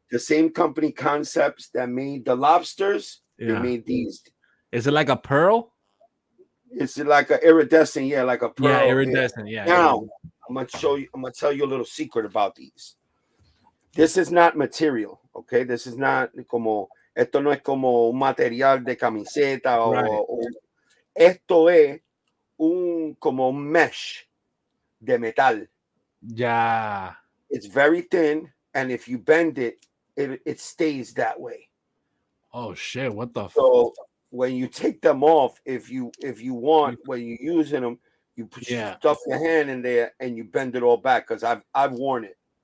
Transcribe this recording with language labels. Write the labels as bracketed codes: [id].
[en] The same company concepts that made the lobsters, they made these. Is it like a pearl? It's like an iridescent, like a pearl. Yeah, iridescent, yeah. Now, I'm gonna tell you a little secret about these. This is not material, okay? This is not [es] como esto no es como un material de camiseta o esto es como un mesh de metal. [en] Yeah. It's very thin, and if you bend it, it stays that way. Oh shit! What the? So when you take them off, if you want, when you're using them, you stuff your hand in there and you bend it all back. Because I've worn it.